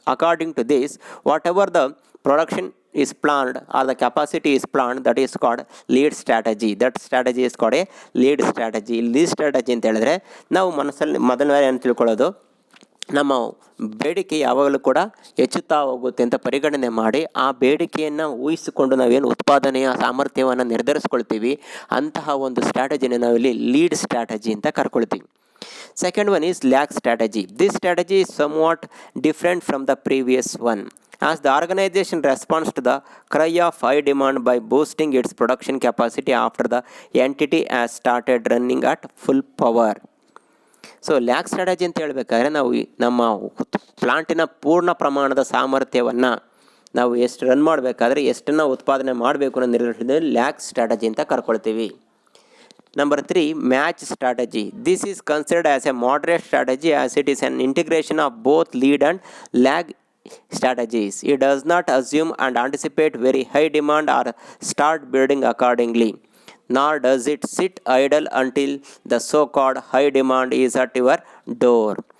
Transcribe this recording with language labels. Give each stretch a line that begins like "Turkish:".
English: According to this, whatever the production is planned or the capacity is planned, that is called lead strategy. That strategy is called a lead strategy.
Kannada: lead strategy ಅಂತ ಹೇಳಿದ್ರೆ ನಾವು ಮನಸ್ಸಲ್ಲಿ ಮೊದಲನೇ ಏನು ತಿಳ್ಕೊಳ್ಳೋದು, ನಮ್ಮ ಬೇಡಿಕೆ ಯಾವಾಗಲೂ ಕೂಡ ಹೆಚ್ಚುತ್ತಾ ಹೋಗುತ್ತೆ ಅಂತ ಪರಿಗಣನೆ ಮಾಡಿ ಆ ಬೇಡಿಕೆಯನ್ನು ಊಹಿಸಿಕೊಂಡು ನಾವೇನು ಉತ್ಪಾದನೆಯ ಸಾಮರ್ಥ್ಯವನ್ನು ನಿರ್ಧರಿಸ್ಕೊಳ್ತೀವಿ ಅಂತಹ ಒಂದು ಸ್ಟ್ರಾಟಜಿನ ನಾವಿಲ್ಲಿ ಲೀಡ್ ಸ್ಟ್ರಾಟಜಿ ಅಂತ ಕರ್ಕೊಳ್ತೀವಿ.
English: Second one is lag strategy. This strategy is somewhat different from the previous one, as the organization responds to the cry of high demand by boosting its production capacity after the entity has started running at full power.
Kannada: So lag strategy ಅಂತ ಹೇಳಬೇಕಾದ್ರೆ ನಾವು ನಮ್ಮ ಪ್ಲಾಂಟಿನ ಪೂರ್ಣ ಪ್ರಮಾಣದ ಸಾಮರ್ಥ್ಯವನ್ನು ನಾವು ಎಷ್ಟು run ಮಾಡಬೇಕಾದ್ರೆ ಎಷ್ಟನ್ನು ಉತ್ಪಾದನೆ ಮಾಡಬೇಕು ಅನ್ನೋ ನಿರ್ಧರಿಸಿದಲ್ಲಿ ಲ್ಯಾಗ್ ಸ್ಟ್ರಾಟಜಿ ಅಂತ ಕರ್ಕೊಳ್ತೀವಿ.
English: Number 3, match strategy. This is considered as a moderate strategy as it is an integration of both lead and lag strategies. It does not assume and anticipate very high demand or start building accordingly, nor does it sit idle until the so-called high demand is at your door.